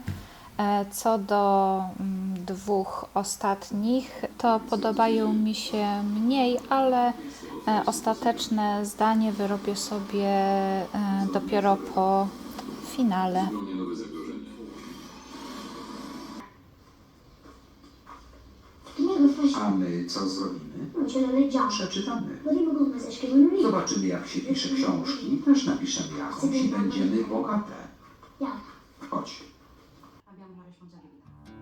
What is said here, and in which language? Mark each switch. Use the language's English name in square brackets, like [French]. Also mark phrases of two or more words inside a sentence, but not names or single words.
[Polish] Co do 2 ostatnich, to podobają mi się mniej, ale ostateczne zdanie wyrobię sobie dopiero po finale. A my co zrobimy? [Italian] Non ce lo leggiamo. [Polish] Przeczytamy. [Italian] Vogliamo comunque se scrivono un libro. [Polish] Zobaczymy, jak się pisze książki. Też napiszemy jakąś i będziemy bogate. [Italian] Chiaro. [Polish] Chodź. [Italian] Abbiamo una responsabilità.